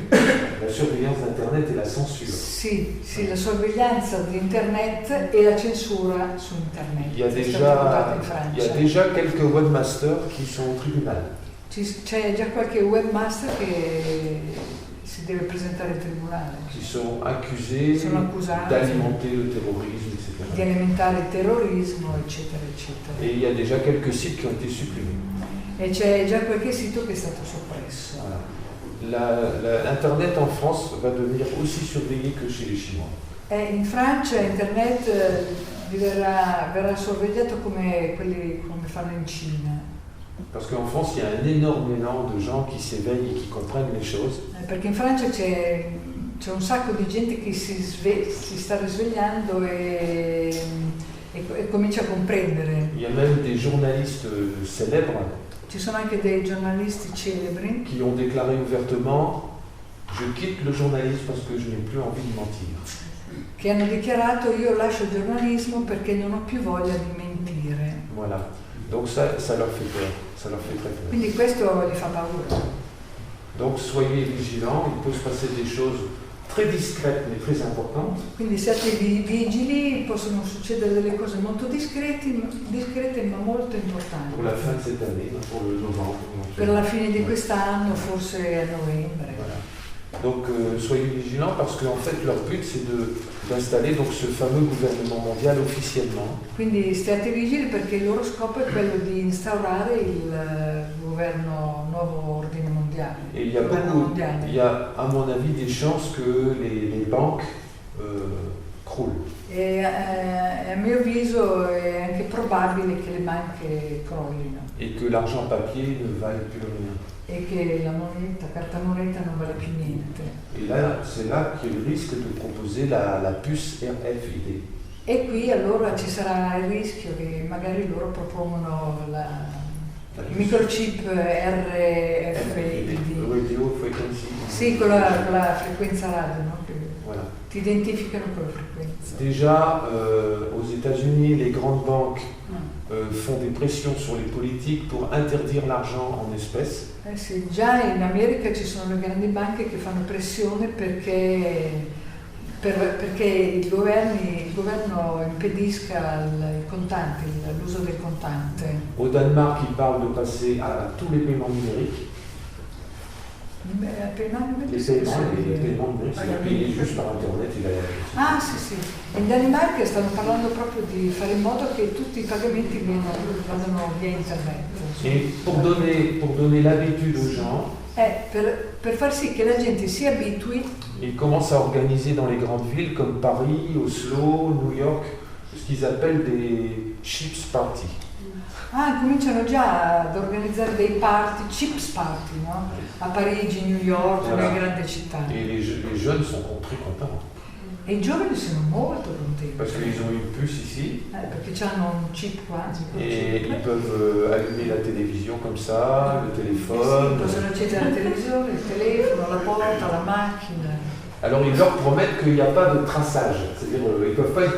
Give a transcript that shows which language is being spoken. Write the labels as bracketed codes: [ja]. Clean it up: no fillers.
[fr] La surveillance d'Internet et la censure. [it] Sì, la sorveglianza di internet e la censura su internet. [fr] Il y a [it] È stata votata in [fr] déjà, il y a [it] Francia. [fr] déjà quelques webmasters qui sont au tribunal. [it] C'è già qualche webmaster che si deve presentare in tribunale, [fr] Qui sont accusés [it] sono accusati [fr] d'alimenter le terrorisme, [it] di [fr] etc. [it] alimentare il terrorismo, eccetera, eccetera. [fr] Et il y a déjà quelques sites qui ont été supprimés. [it] E c'è già qualche sito che è stato soppresso. [fr] Voilà. L'Internet en France va devenir aussi surveillé que chez les Chinois. [it] In Francia internet verrà sorvegliato come fanno in Cina. [fr] Parce qu'en France, il y a un énorme élan de gens qui s'éveillent et qui comprennent les choses. [it] Perché in Francia c'è un sacco di gente che si sta risvegliando e comincia a comprendere. [fr] Il y a même des journalistes célèbres [it] Ci sono anche dei giornalisti celebri [fr] qui ont déclaré ouvertement « Je quitte le journalisme parce que je n'ai plus envie de mentir ». [it] che hanno dichiarato io lascio il giornalismo perché non ho più voglia di mentire. [fr] Voilà. Donc ça leur fait peur, ça leur fait très peur. [it] Quindi questo gli fa paura. [fr] Donc soyez vigilants, il peut se passer des choses très discrètes mais très importantes. [it] Quindi siate vigili, possono succedere delle cose molto discrete ma molto importanti. [fr] Pour la fin de cette année, pour le novembre. [it] Per la fine di quest'anno, forse a novembre. [fr] Voilà. Donc soyez vigilants parce qu'en fait leur but c'est d'installer donc ce fameux gouvernement mondial officiellement. [it] Quindi state vigili perché il loro scopo è quello di instaurare il governo, nuovo ordine mondiale. [fr] Et il y a à mon avis des chances que les banques croulent. [it] E a mio avviso è anche probabile che le banche crollino. [fr] Et que l'argent papier ne vaille plus rien. [it] E che la moneta, carta moneta non vale più niente. [fr] Et là, c'est là qu'il y a le risque de proposer la puce RFID. [it] E qui allora ci sarà il rischio che magari loro propongono il microchip RFID. [en] Radio frequency. [it] Sì, con la frequenza radio, no? Che [fr] Voilà. [it] ti identificano con la frequenza. [fr] Déjà, aux États-Unis, les grandes banques font des pressions sur les politiques pour interdire l'argent en espèces. [it] Sì, già in America ci sono le grandi banche che fanno pressione perché il governo impedisca i contanti, l'uso del contante. [fr] Au Danemark, ils parlent de passer à tous les paiements numériques. Les paiements numériques, c'est payé juste par Internet. [it] Ah sì, sì. In Danimarca stanno parlando proprio di fare in modo che tutti i pagamenti vadano via internet. [fr] Et pour donner l'habitude aux gens, [it] per far sì che la gente si abitui, [fr] ils commencent à organiser dans les grandes villes comme Paris, Oslo, New York, ce qu'ils appellent des chips parties. [it] Cominciano già ad organizzare dei party, chips party, no? A Parigi, New York, [fr] Voilà. [it] nelle grandi città. [fr] Et les jeunes sont très contents. [it] E i giovani sono molto contenti. [fr] Parce qu'ils ont une puce ici. [it] Perché hanno un chip qua. [fr] Et ils peuvent allumer la télévision comme ça, le téléphone. [it] Sì, possono accendere la televisione, il telefono, la porta, la macchina. [fr] Alors ils leur promettent qu'il n'y a pas de traçage, c'est-à-dire ils ne peuvent pas être